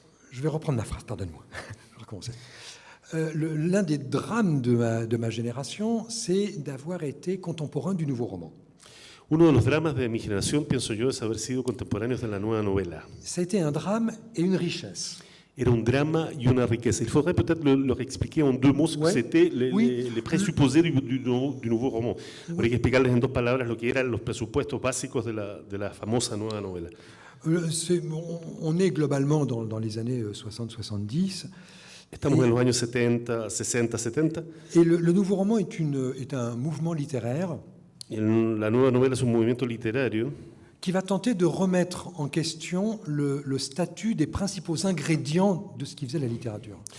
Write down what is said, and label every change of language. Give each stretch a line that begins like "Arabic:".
French: Je vais reprendre ma phrase, pardonne-moi. Je vais recommencer. L'un des drames de ma génération, c'est d'avoir été contemporain du nouveau roman.
Spanish: Uno de los dramas de mi generación, pienso yo, es haber sido contemporáneos de la nueva novela.
French: Ça a été un drame et une richesse.
Spanish: Era un drama y una riqueza.
French: Il faudrait peut-être leur expliquer en deux mots ce que c'était les présupposés du nouveau roman.
Spanish: Habría que explicarles en dos palabras lo que eran los presupuestos básicos de la famosa nueva novela.
French: On est globalement dans les années 60-70.
Spanish: Estamos en los años 70, 60, 70.
French: Et le nouveau roman est un mouvement littéraire
Spanish: La nueva novela es un movimiento literario
French: qui va tenter de remettre en question le statut des principaux ingrédients de ce qui faisait la littérature.